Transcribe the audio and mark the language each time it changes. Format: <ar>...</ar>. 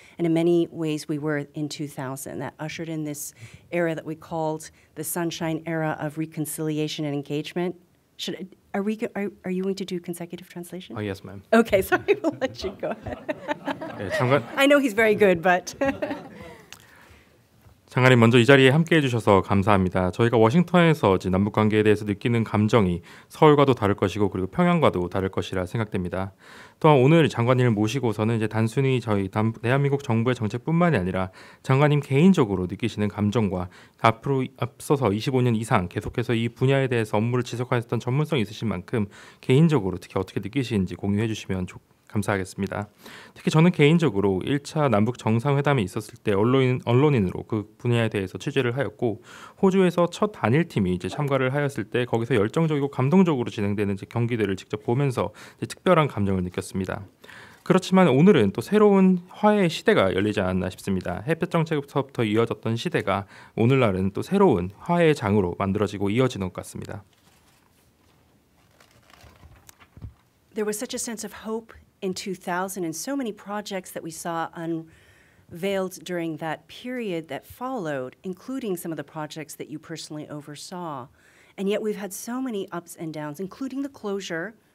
<en>And in many ways, we were in 2000. That ushered in this era that we called the Sunshine Era of reconciliation and engagement. Are you going to do consecutive translation? Oh, yes, ma'am. Okay, sorry, we'll let you go ahead.</en> <ko>네, 장관,</ko> <en>I know he's very good, but.</en> <ko>장관님 먼저 이 자리에 함께해 주셔서 감사합니다. 저희가 워싱턴에서 남북 관계에 대해서 느끼는 감정이 서울과도 다를 것이고 그리고 평양과도 다를 것이라 생각됩니다. 또한 오늘 장관님을 모시고서는 이제 단순히 저희 대한민국 정부의 정책뿐만이 아니라 장관님 개인적으로 느끼시는 감정과 앞으로 앞서서 25년 이상 계속해서 이 분야에 대해서 업무를 지속하셨던 전문성이 있으신 만큼 개인적으로 특히 어떻게 느끼시는지 공유해 주시면 감사하겠습니다. 특히 저는 개인적으로 1차 남북 정상회담이 있었을 때 언론인으로 그 분야에 대해서 취재를 하였고 호주에서 첫 단일팀이 이제 참가를 하였을 때 거기서 열정적이고 감동적으로 진행되는 이제 경기들을 직접 보면서 이제 특별한 감정을 느꼈습니다. 그렇지만 오늘은 또 새로운 화해의 시대가 열리지 않았나 싶습니다. 햇볕 정책부터 이어졌던 시대가 오늘날은 또 새로운 화해의 장으로 만들어지고 이어지는 것 같습니다.</ko> <en>There was such a sense of hope in 2000 and so many projects that we saw unveiled during that period that followed, including some of the projects that you personally oversaw. And yet we've had so many ups and downs, including the closure</en>